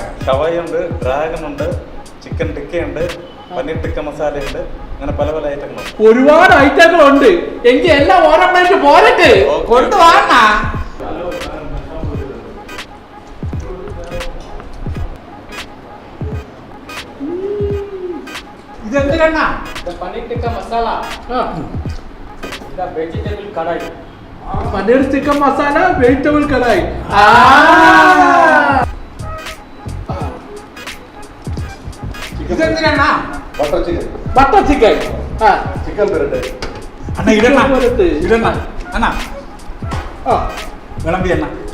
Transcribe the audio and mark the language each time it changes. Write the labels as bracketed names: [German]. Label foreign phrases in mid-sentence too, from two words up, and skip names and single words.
[Malayalam] ഷവായി ഉണ്ട്, ഡ്രാഗൺ ഉണ്ട്, ചിക്കൻ ടിക്കയുണ്ട്, പനീർ ടിക്ക മസാല ഉണ്ട്, അങ്ങനെ പല പല ഐറ്റങ്ങളുണ്ട്. ഒരുപാട് ഐറ്റങ്ങളുണ്ട്. എങ്കിൽ എല്ലാം ഓരോന്നായിട്ട് പോരട്ടെ. കൊണ്ടുവാണ്ണാ. ഇതെന്തിനാ? [Hindi] पनीर टिक्का मसाला, वेजिटेबल कढ़ाई, [Malayalam] പനീർ ചിക്കൻ മസാല, വെജിറ്റബിൾ കടായി. ഇതെന്തിനാ? ബട്ടർ ചിക്കൻ, ബട്ടർ ചിക്കൻ, ചിക്കൻ ബ്രെഡ്. അണ്ണ ഇടണ ഇടണ അണ്ണാ. വിളമ്പി അണ്ണ.